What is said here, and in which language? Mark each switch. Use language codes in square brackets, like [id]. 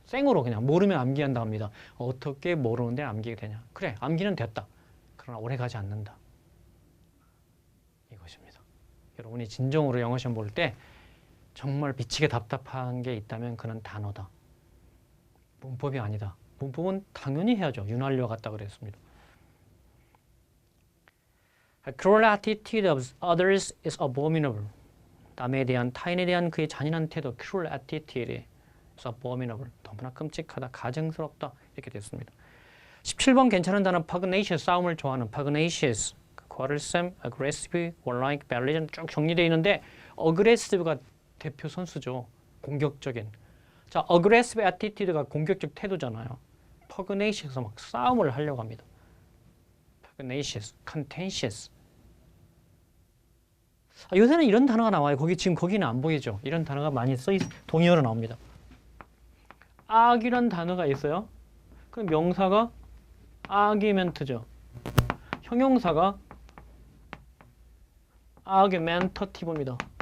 [ko] 생으로 그냥 모르면 암기한다 합니다. 어떻게 모르는데 암기가 되냐. 그래, 암기는 됐다. 그러나 오래가지 않는다. 이것입니다. 여러분이 진정으로 영어 시험 볼 때 정말 미치게 답답한 게 있다면 그는 단어다. 문법이 아니다. 문법은 당연히 해야죠. 윤활유와 같다 그랬습니다. [en] A cruel attitude of others is abominable. [ko] 남에 대한, 타인에 대한 그의 잔인한 태도, [en] cruel attitude is abominable. [ko] 너무나 끔찍하다, 가증스럽다 이렇게 됐습니다. 17번 괜찮은 단어 pugnacious, 싸움을 좋아하는 pugnacious, quarrelsome, aggressive, warlike, belligerent 쭉 정리되어 있는데 aggressive가 대표 선수죠. 공격적인. 자, aggressive attitude가 공격적 태도잖아요. pugnacious 막 싸움을 하려고 합니다. [en] pugnacious, contentious. [ko] 요새는 이런 단어가 나와요. 지금 거기는 안 보이죠. 이런 단어가 많이 동의어로 나옵니다. 악이란 단어가 있어요. 그럼 명사가 argument죠. 형용사가 argumentative입니다.